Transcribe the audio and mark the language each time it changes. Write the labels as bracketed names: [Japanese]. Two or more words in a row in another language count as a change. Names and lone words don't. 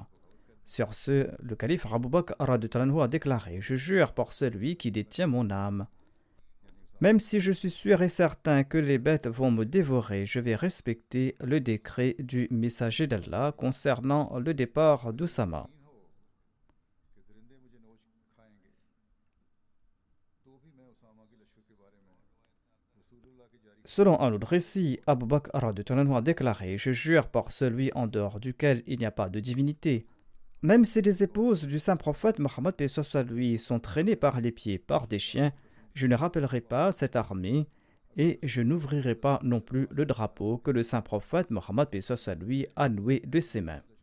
[French] Sur ce, le calife Abu Bakr a déclaré « Je jure par celui qui détient mon âme. Même si je suis sûr et certain que les bêtes vont me dévorer, je vais respecter le décret du messager d'Allah concernant le départ d'Oussama. [Hindi] कि दरिंदे मुझे नोच खाएंगे तो भी मैं उसामा के लश्कर के बारे में रसूलुल्लाह की जारी [French] Selon un autre récit, Abu Bakr [Arabic] رضي الله عنه [French] a déclaré: Je jure par celui en dehors duquel il n'y a pas de divinité. Même si les épouses du saint prophète Mohammed paix soit lui sont traînées par les pieds par des chiens, je ne rappellerai pas cette armée et je n'ouvrirai pas non plus le drapeau que le saint prophète Mohammed paix soit lui a noué de ses mains.